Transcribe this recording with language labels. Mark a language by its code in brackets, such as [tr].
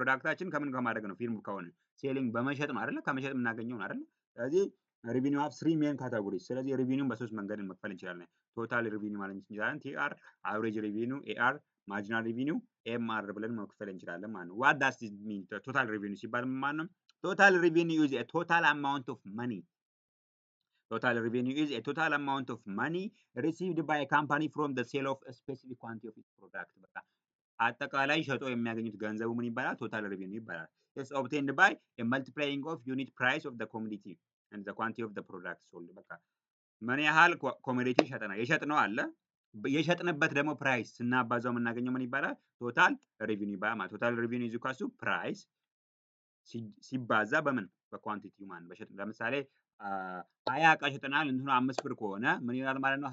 [am] ፕሮዳክታችን ከምን ከማድረግ ነው? ፊርም ከሆነ ሴሊንግ በመሸጥ ነው አይደለ? ከመሸጥ የምናገኘው ነው አይደለ? ስለዚህ ሬቪኒው ሀቭ ስሪ ሜን ካታጎሪስ። ስለዚህ ሬቪኒውን በሶስት መንገድ መክፈል እንችላለን። ቶታል ሬቪኒው ማለት እንችላለን፣ ቲአር፣ አቨሬጅ ሬቪኒው ኤአር፣ ማርጂናል ሬቪኒው ኤምአር ብለን መክፈል እንችላለን ማለት ነው። ዋት ዳስ ዲስ ሚን? ቶታል ሬቪኒው ሲባል ምን ማለት ነው? [en] ቶታል ሬቪኒው ኢዝ ኤ ቶታል አማውንት ኦፍ መኒ Total revenue is a total amount of money received by a company from the sale of a specific quantity of its product. [am] በቃ አጠቃላይ ሸጦ የሚያገኙት ገንዘቡ ምን ይባላል? ቶታል ሬቪኒው ይባላል። [en] It's obtained by a multiplying of unit price of the commodity and the quantity of the product sold. [am] በቃ ምን ያህል ኮሞዲቲ ሸጠናል? የሸጥነው አለ የሸጥንበት ደግሞ ፕራይስ ስናባዛው የምናገኘው ምን ይባላል? ቶታል ሬቪኒው ይባላል ማለት። ቶታል ሬቪኒው ኢዝ ኢኳል ቱ ፕራይስ ሲባዛ በምን በኳንቲቲው ማለት በሸጥ ለምሳሌ 20 እቃ ሸጠናል እንትኑ 5 ብር ከሆነ ምን ይሆናል ማለት ነው?